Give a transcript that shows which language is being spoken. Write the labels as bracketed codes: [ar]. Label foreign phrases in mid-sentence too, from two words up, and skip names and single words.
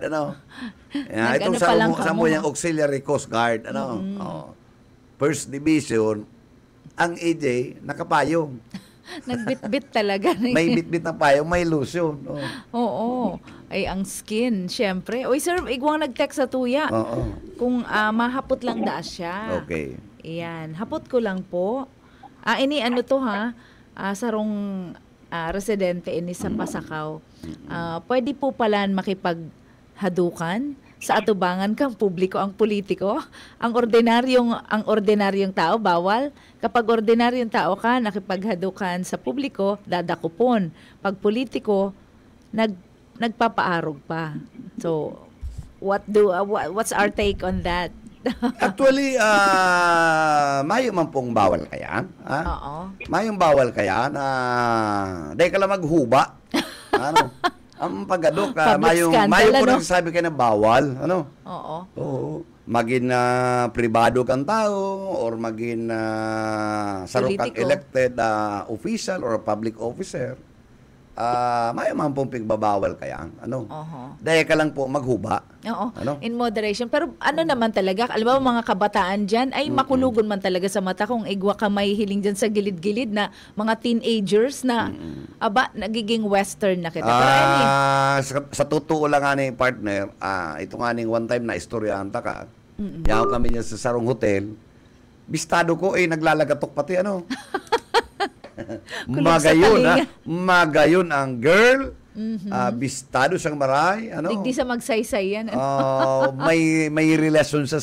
[tl] Ano? Itong Nag-ano pa lang sa [bik] kamo. [tl] yung Auxiliary Coast Guard. Ano? First Division, ang AJ, nakapayong. Nagbitbit talaga. May bitbit na payong, may lotion. Oo. Ay, ang skin, syempre. Uy, sir, [bik] igwang nag-text sa tuya. Oo. Kung mahapot lang da siya. Okay. Iyan. Hapot ko lang po. Ini ano to ha? Sarong residente ini sa Pasakaw. Pwede po pala makipaghadukan sa atubangan kang publiko ang politiko. Ang ordinaryong tao bawal. Kapag ordinaryong tao ka nakipaghadukan sa publiko, dadakupon. Pag politiko, nagpapaarog pa. [en] So, what's our take on that? Actually, [bik] mayo man pong bawal kaya. Oo. Mayong bawal kaya na dahil ka lang maghuba. Ano? Ang paggadok, [en] Public scandal, [bik] mayo po ano? nagsabi ka na bawal. Ano? Oo. Oo. Maging pribado kang tao or maging sarong kang Politiko. [en] elected official or public officer. [bik] Mayo man pong pigbabawal kaya. Ano? Dahil ka lang po maghuba. Oo. Ano? [en] In moderation. [tl] Pero ano naman talaga, alam mo mga kabataan dyan, [bik] ay makulugon man talaga sa mata kung igwa ka may hiling dyan sa gilid-gilid na mga teenagers na, nagiging western na kita. Pero [tl] Sa totoo lang [bik] nga ni partner, ito nga ning [en] one time [bik] na istoryahan ta ka. Yaw kami niya sa sarong hotel. Bistado ko naglalagatok pati ano. Kulog sa Magayon talinga. Magayon ang girl. Bistado siyang maray, ano? Digdi sa magsaysay yan. May relasyon sa